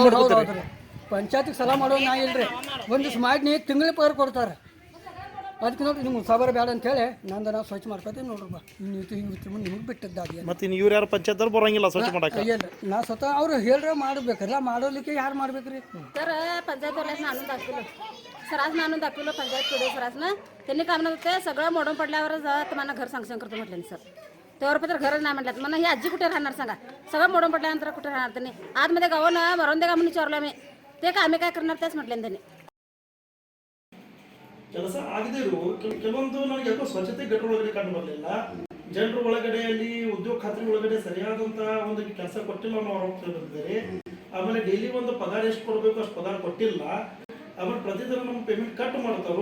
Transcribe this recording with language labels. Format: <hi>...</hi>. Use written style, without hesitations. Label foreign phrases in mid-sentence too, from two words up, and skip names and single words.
<kn>ಹೌದ್ರಿ ಪಂಚಾಯತಿಗೆ ಸಲ ಮಾಡೋದು ನಾ ಇಲ್ರಿ ಒಂದಿವ್ಸ ಮಾಡಿ ತಿಂಗಳ ಪಗಾರ ಕೊಡ್ತಾರೆ ಅದಕ್ಕೆ ನೋಡ್ರಿ ನಿಮ್ಗೆ ಸಾಬಾರು ಬೇಡ ಅಂತೇಳಿ ನಂದು ನಾವು ಸ್ವಚ್ಛ ಮಾಡ್ಕೋತೀವಿ ನೋಡ್ರಪ್ಪ ನಿಮ್ಗೆ ಬಿಟ್ಟದ್ದಾಗಿ ಮತ್ತೆ ಇವ್ರು ಯಾರು ಪಂಚಾಯತ್ ಬರಂಗಿಲ್ಲ ಸ್ವಚ್ಛ ಮಾಡಕ್ಕೆ ನಾ ಸ್ವತಃ ಅವ್ರು ಹೇಳ್ರೆ ಮಾಡ್ಬೇಕಲ್ಲ ಮಾಡೋಲಿಕ್ಕೆ ಯಾರು ಮಾಡ್ಬೇಕ್ರಿ</kn> <mr>तर पंचायतवाल्यासनं आणून दाखवलं सरासनं आणून दाखवलं पंचायत पिढी सरासनं त्यांनी काय म्हणत होते सगळं मोडून पडल्यावरच तुम्हाला घर सँक्शन करतो म्हटलं सर त्यावर पत्र घरच नाही म्हटलं मला ही आजी कुठे राहणार सांगा सगळं मोडून पडल्यानंतर कुठे राहणार त्यांनी आतमध्ये गावानं मरून दे का म्हणून विचारलं आम्ही ते काय आम्ही काय करणार तेच म्हटलं त्यांनी</mr> <kn>ಕೆಲಸ ಆಗದೇ ಇರು ಕೆಲವೊಂದು ನನಗೆ ಯಾಕೋ ಸ್ವಚ್ಛತೆ ಘಟನೆಗಳು ಕಂಡು ಬರಲಿಲ್ಲ ಜನರ ಒಳಗಡೆಯಲ್ಲಿ ಉದ್ಯೋಗ ಖಾತ್ರಿ ಒಳಗಡೆ ಸರಿಯಾದಂತ ಒಂದು ಕೆಲಸ ಕೊಟ್ಟಿಲ್ಲ ಅನ್ನೋ ಆರೋಪ ಬಂದಿದ್ದಾರೆ ಆಮೇಲೆ ಡೈಲಿ ಒಂದು ಪಗಾರ ಎಷ್ಟು ಕೊಡಬೇಕು ಅಷ್ಟು ಪಗಾರ ಕೊಟ್ಟಿಲ್ಲ ಆಮೇಲೆ ಪ್ರತಿದಿನ ನಮ್ಮ</kn> <en>payment cut</en> <kn>ಮಾಡ್ತಾರೋ.</kn>